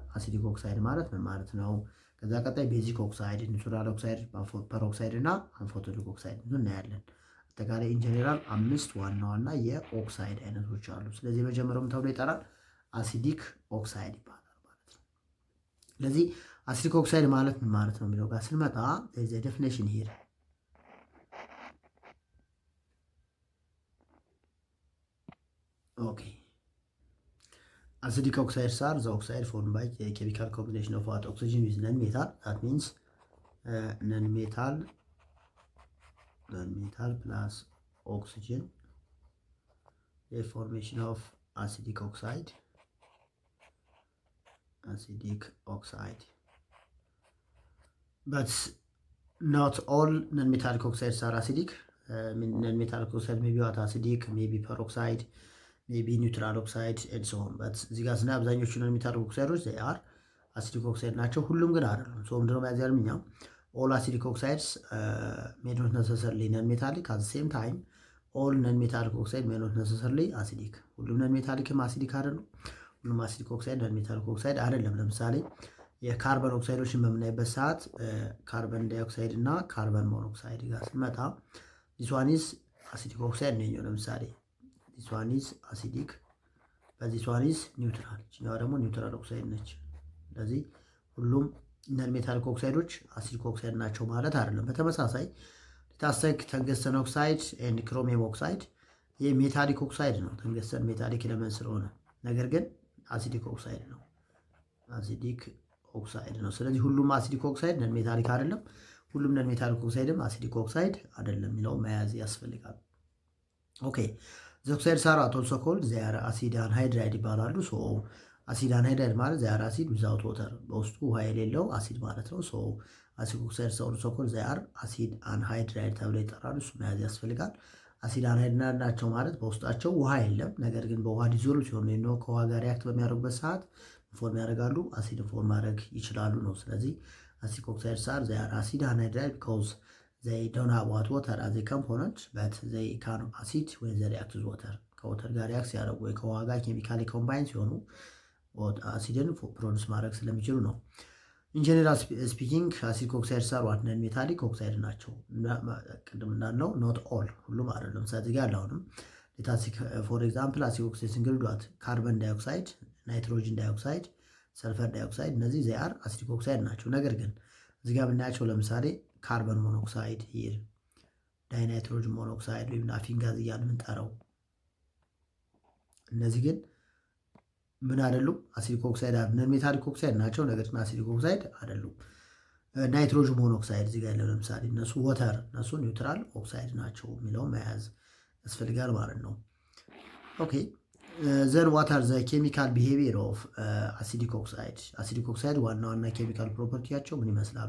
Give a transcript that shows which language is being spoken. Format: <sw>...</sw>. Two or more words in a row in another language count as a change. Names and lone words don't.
<am>አሲዲክ ኦክሳይድ ማለት ምን ማለት ነው? ከዛ ቀጣይ</am> <en>basic oxide, neutral oxide, peroxide</en> <am>እና</am> <en>amphoteric oxide</en> <am>እናያለን። አጠቃላይ ኢንጀነራል አምስት ዋና ዋና የኦክሳይድ አይነቶች አሉ። ስለዚህ የመጀመሪያውም ተብሎ ይጠራል</am> <en>acidic oxide</en> <am>ይባላል ማለት ነው። ስለዚህ</am> <en>acidic oxide</en> <am>ማለት ምን ማለት ነው የሚለው ጋር ስንመጣ</am> <en>the definition here ኦኬ acidic oxides are the oxide formed by a chemical combination of what oxygen with non-metal. That means non-metal plus oxygen, the formation of acidic oxide. But not all non-metallic oxides are acidic. Non-metallic oxide may be what acidic, maybe peroxide, maybe neutral oxide and so on but</en> <am>እዚህ ጋር ስናይ አብዛኞቹ</am> <en>non metallic oxides they are acidic oxide</en> <am>ናቸው። ሁሉም ግን አይደሉም። ሶ ምንድነው መያዝ ያለብን?</am> <en>all acidic oxides may not necessarily non metallic at the same time all non metallic oxide may not necessarily acidic።</en> <am>ሁሉም ነን ሜታሊክም አሲዲክ አይደሉም። ሁሉም አሲዲክ ኦክሳይድ ነን ሜታሊክ ኦክሳይድ አይደለም። ለምሳሌ የካርበን ኦክሳይዶችን በምናይበት ሰዓት</am> <en>carbon dioxide</en> <am>እና ካርበን ሞኖክሳይድ ጋር ስንመጣ</am> <en>this one is acidic oxide</en> <am>ነው። ለምሳሌ</am> <en>this one is acidic but this one is neutral</en> <am>እኛው ደግሞ</am> <en>neutral oxide</en> <am>ነች። ስለዚህ ሁሉም ነን ሜታሊክ ኦክሳይዶች አሲዲክ ኦክሳይድ ናቸው ማለት አይደለም። በተመሳሳይ ሊታሰክ</am> <en>tungsten oxide and chromium oxide</en> <am>ይሄ ሜታሊክ ኦክሳይድ ነው። ተንገስተን</am> <en>metallic element</en> <am>ስለሆነ ነገር ግን አሲዲክ ኦክሳይድ ነው። ስለዚህ ሁሉም አሲዲክ ኦክሳይድ ነን ሜታሊክ አይደለም። ሁሉም ነን ሜታሊክ ኦክሳይድም አሲዲክ ኦክሳይድ አይደለም የሚለው መያዝ ያስፈልጋል። ኦኬ</am> <en>the oxides are also called they are acid anhydride</en> <am>ይባላሉ። ሶ አሲድ አንሃይድራይድ ማለት</am> <en>they are acid without water</en> <am>በውስጡ ውሃ የሌለው አሲድ ማለት ነው። ሶ አሲድ</am> <en>oxides also called they are acid anhydride</en> <am>ተብለው ይጠራሉ። እሱ መያዝ ያስፈልጋል። አሲድ አንሃይድራይድ ናቸው ማለት በውስጣቸው ውሃ የለም፣ ነገር ግን በውሃ ዲዞልቭ ሲሆኑ ነው ከውሃ ጋር ሪአክት በሚያደርጉበት ሰዓት ፎርም ያደርጋሉ፣ አሲድ ፎርም ማድረግ ይችላሉ ነው። ስለዚህ አሲድ</am> <en>oxides are they are acid anhydride because they don't have water as a component but they can acid when they</en> <am>react with water ከወተር ጋር ሪአክት ሲያደርጉ ወይ ከውሃ ጋር ኬሚካሊ ኮምባይን ሲሆኑ አሲድን ፕሮዲውስ ማድረግ ስለሚችሉ ነው። ኢን</am> <en>general speaking acidic oxides are what non metallic oxide</en> <am>ናቸው። ቅድም እንዳልነው</am> <en>not all</en> <am>ሁሉም አይደለም። ስለዚህ ጋር አሁንም ሌታሲክ</am> <en>for example acidic oxide</en> <am>ሲንግል ዶት ካርበን ዳይኦክሳይድ፣ ናይትሮጅን ዳይኦክሳይድ፣ ሰልፈር ዳይኦክሳይድ እነዚህ</am> <en>they are</en> <am>አሲዲክ ኦክሳይድ ናቸው። ነገር ግን እዚህ ጋር ብናያቸው ለምሳሌ ካርበን ሞኖክሳይድ ሂር ዳይናይትሮጅን ሞኖክሳይድ ወይም ናፊንግ ጋዝ እያልን የምንጠራው እነዚህ ግን ምን አይደሉም? አሲዲክ ኦክሳይድ አይደሉም። ሜታሊክ ኦክሳይድ ናቸው፣ ነገር ግን አሲዲክ ኦክሳይድ አይደሉም። ናይትሮጅን ሞኖክሳይድ እዚህ ጋር ያለው ለምሳሌ እነሱ ወተር፣ እነሱ ኒውትራል ኦክሳይድ ናቸው የሚለው መያዝ ያስፈልጋል ማለት ነው። ኦኬ</am> <en>then what are the chemical behavior of acidic oxide።</en> <am>አሲዲክ ኦክሳይድ ዋና ዋና ኬሚካል ፕሮፐርቲያቸው ምን ይመስላሉ?</am>